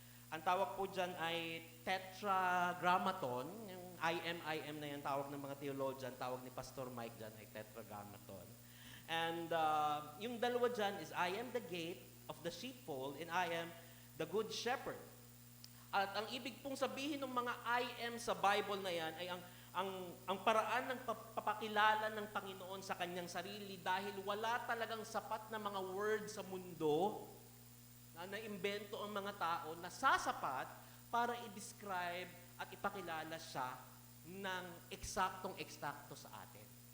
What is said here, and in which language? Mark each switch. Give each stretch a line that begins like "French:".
Filipino: Ang tawag po dyan ay tetragrammaton. Yung I am na yan, tawag ng mga theologian, tawag ni Pastor Mike dyan ay tetragrammaton.
English: And
Filipino: yung dalawa dyan
English: is I am the gate of the sheepfold and I am the good shepherd.
Filipino: At ang ibig pong sabihin ng mga I am sa Bible na yan ay ang paraan ng papakilala ng Panginoon sa kanyang sarili dahil wala talagang sapat na mga words sa mundo na naimbento ang mga tao na sasapat para i-describe at ipakilala siya ng eksaktong-eksakto sa atin.